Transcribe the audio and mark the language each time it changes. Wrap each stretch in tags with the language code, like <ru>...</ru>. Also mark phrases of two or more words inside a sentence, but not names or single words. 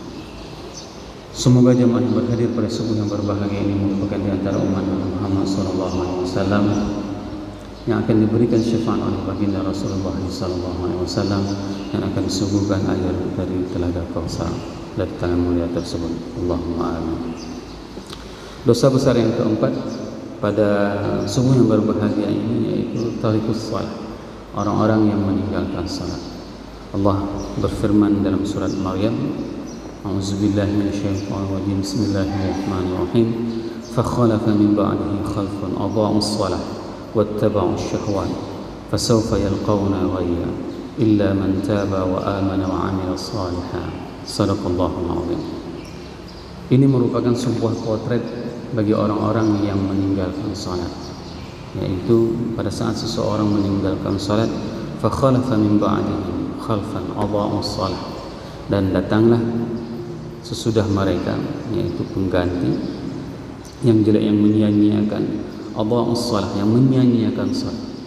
<id>Semoga jemaah yang berhadir pada subuh yang berbahagia ini merupakan di antara umat Muhammad SAW yang akan diberikan syafaat oleh baginda Rasulullah SAW, yang akan disuguhkan air dari telaga Kautsar dari tangan mulia tersebut.</id> <ar>اللهم آمين.</ar> <id>Dosa besar yang keempat pada subuh yang berbahagia ini yaitu</id> <ar>تارك الصلاة,</ar> <id>orang-orang yang meninggalkan salat. Allah berfirman dalam surat Maryam,</id> <ar>أعوذ بالله من الشيطان الرجيم. بسم الله الرحمن الرحيم. فخلف من بعده خلف أضاعوا الصلاة واتبعوا الشهوات فسوف يلقون غيا إلا من تاب وآمن وعمل صالحا. صدق الله العظيم.</ar> <id>Ini merupakan sebuah potret bagi orang-orang yang meninggalkan salat, yaitu pada saat seseorang meninggalkan salat,</id> <ar>فخلف من بعده خلفا أضاعوا الصلاة,</ar> <id>dan datanglah sesudah mereka, yaitu pengganti yang jelek, yang menyia-nyiakan</id> <ar>أضاعوا الصلاة,</ar> <id>yang menyia-nyiakan salat.</id>